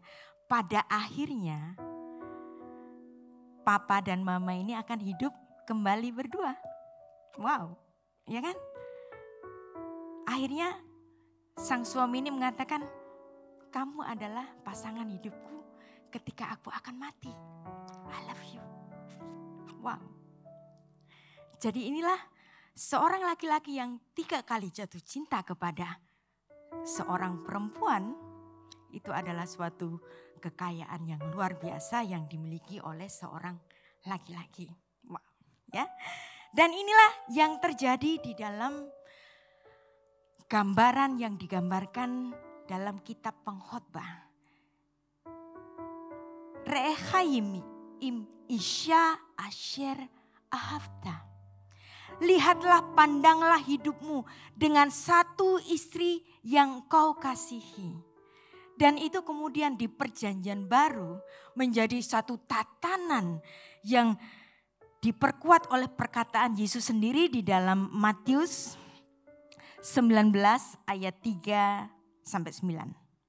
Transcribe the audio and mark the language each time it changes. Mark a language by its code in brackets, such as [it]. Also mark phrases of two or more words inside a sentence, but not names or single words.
[id] Pada akhirnya papa dan mama ini akan hidup kembali berdua. Wow, ya kan? Akhirnya sang suami ini mengatakan, kamu adalah pasangan hidupku ketika aku akan mati. [en] I love you. [id] Wow. Jadi inilah seorang laki-laki yang 3 kali jatuh cinta kepada seorang perempuan. Itu adalah suatu kekayaan yang luar biasa yang dimiliki oleh seorang laki-laki. Ya. Dan inilah yang terjadi di dalam gambaran yang digambarkan dalam kitab Pengkhotbah. [he] ראה חיים עם אשה אשר אהבת. [id] Lihatlah, pandanglah hidupmu dengan satu istri yang kau kasihi. Dan itu kemudian di perjanjian baru menjadi satu tatanan yang diperkuat oleh perkataan Yesus sendiri di dalam Matius 19 ayat 3-9.